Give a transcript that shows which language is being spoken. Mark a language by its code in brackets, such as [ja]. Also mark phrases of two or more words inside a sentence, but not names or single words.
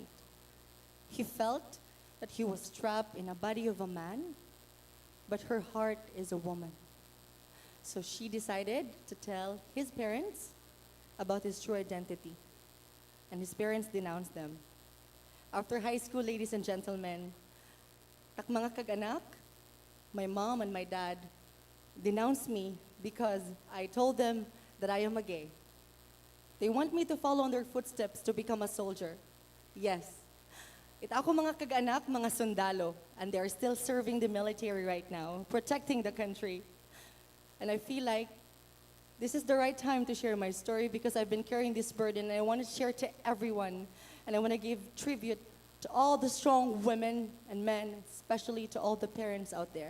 [en] He felt that he was trapped in a body of a man, but her heart is a woman. So she decided to tell his parents about his true identity, and his parents denounced them. After high school, ladies and gentlemen, [hil] tak mga kag-anak, [en] my mom and my dad denounced me because I told them that I am a gay. They want me to follow in their footsteps to become a soldier. [hil] Yes. It ako mga kag-anak, mga sundalo, [en] and they are still serving the military right now, protecting the country. And I feel like this is the right time to share my story because I've been carrying this burden and I want to share to everyone. And I want to give tribute to all the strong women and men, especially to all the parents out there.